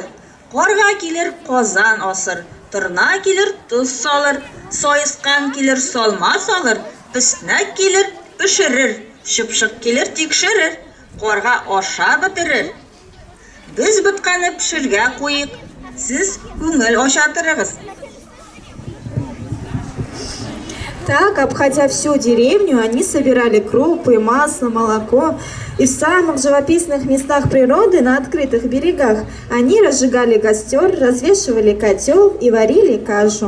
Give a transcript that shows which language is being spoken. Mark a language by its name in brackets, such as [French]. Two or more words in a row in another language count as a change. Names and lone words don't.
[Tatar] Карга килер казан асыр, тырна килер туз салыр, сайыскан килер салма салыр, песнәк килер пешерер, шыпшык килер тикшерер, карга аша бетерер. Без бутканы пешергә куйык, сез күңел ачатырыгыз. [Russian] Так, обходя всю деревню, они собирали крупы, масло, молоко. И в самых живописных местах природы, на открытых берегах, они разжигали костер, развешивали котел и варили кашу.